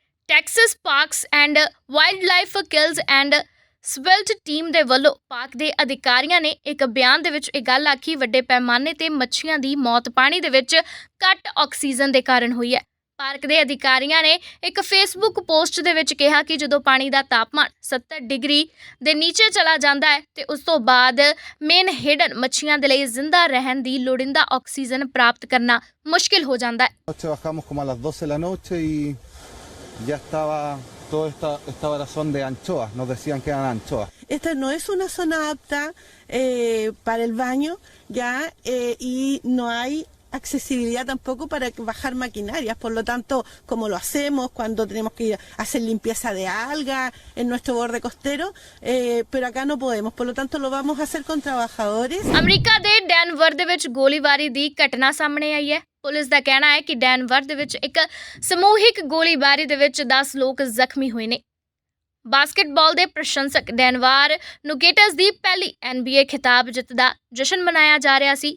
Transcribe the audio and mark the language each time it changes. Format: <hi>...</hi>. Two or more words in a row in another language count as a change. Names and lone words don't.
<pa>ਟੈਕਸਸ ਪਾਰਕਸ ਐਂਡ ਵਾਈਲਡ ਲਾਈਫ ਕਿਲਸ ਐਂਡ ਸਵਿਲਟ ਟੀਮ ਦੇ ਵੱਲੋਂ ਪਾਰਕ ਦੇ ਅਧਿਕਾਰੀਆਂ ਨੇ ਇੱਕ ਬਿਆਨ ਦੇ ਵਿੱਚ ਇਹ ਗੱਲ ਆਖੀ, ਵੱਡੇ ਪੈਮਾਨੇ ਤੇ ਮੱਛੀਆਂ ਦੀ ਮੌਤ ਪਾਣੀ ਦੇ ਵਿੱਚ ਘੱਟ ਆਕਸੀਜਨ ਦੇ ਕਾਰਨ ਹੋਈ ਹੈ। ਪਾਰਕ ਦੇ ਅਧਿਕਾਰੀਆਂ ਨੇ ਇੱਕ ਫੇਸਬੁੱਕ ਪੋਸਟ ਦੇ ਵਿੱਚ ਕਿਹਾ ਕਿ ਜਦੋਂ ਪਾਣੀ ਦਾ ਤਾਪਮਾਨ 70 ਡਿਗਰੀ ਦੇ ਨੀਚੇ ਚਲਾ ਜਾਂਦਾ ਹੈ ਤੇ ਉਸ ਤੋਂ ਬਾਅਦ ਮੇਨ ਹੇਡਨ ਮੱਛੀਆਂ ਦੇ ਲਈ ਜ਼ਿੰਦਾ ਰਹਿਣ ਦੀ ਲੋੜੀਂਦਾ ਆਕਸੀਜਨ ਪ੍ਰਾਪਤ ਕਰਨਾ ਮੁਸ਼ਕਿਲ ਹੋ ਜਾਂਦਾ ਹੈ।</pa> <es>Bajamos como a las 12 de la noche y ya estaba la zona de anchoas, nos decían que eran anchoas. Esta no es una zona apta para el baño, ya, y no hay accesibilidad tampoco para bajar maquinarias, por lo tanto, como lo hacemos cuando tenemos que ir a hacer limpieza de algas en nuestro borde costero, pero acá no podemos, por lo tanto lo vamos a hacer con trabajadores.</es> <pa>ਅਮਰੀਕਾ ਦੇ ਡੈਨਵਰ ਦੇ ਵਿੱਚ ਗੋਲੀਬਾਰੀ ਦੀ ਘਟਨਾ ਸਾਹਮਣੇ ਆਈ ਹੈ। ਪੁਲਿਸ ਦਾ ਕਹਿਣਾ ਹੈ ਕਿ ਡੈਨਵਰ ਦੇ ਵਿੱਚ ਇੱਕ ਸਮੂਹਿਕ ਗੋਲੀਬਾਰੀ ਦੇ ਵਿੱਚ 10 ਲੋਕ ਜ਼ਖਮੀ ਹੋਏ ਨੇ। ਬਾਸਕਟਬਾਲ ਦੇ ਪ੍ਰਸ਼ੰਸਕ ਡੈਨਵਰ ਨੂਗੇਟਸ ਦੀ ਪਹਿਲੀ NBA ਖਿਤਾਬ ਜਿੱਤ ਦਾ ਜਸ਼ਨ ਮਨਾਇਆ ਜਾ ਰਿਹਾ ਸੀ।</pa>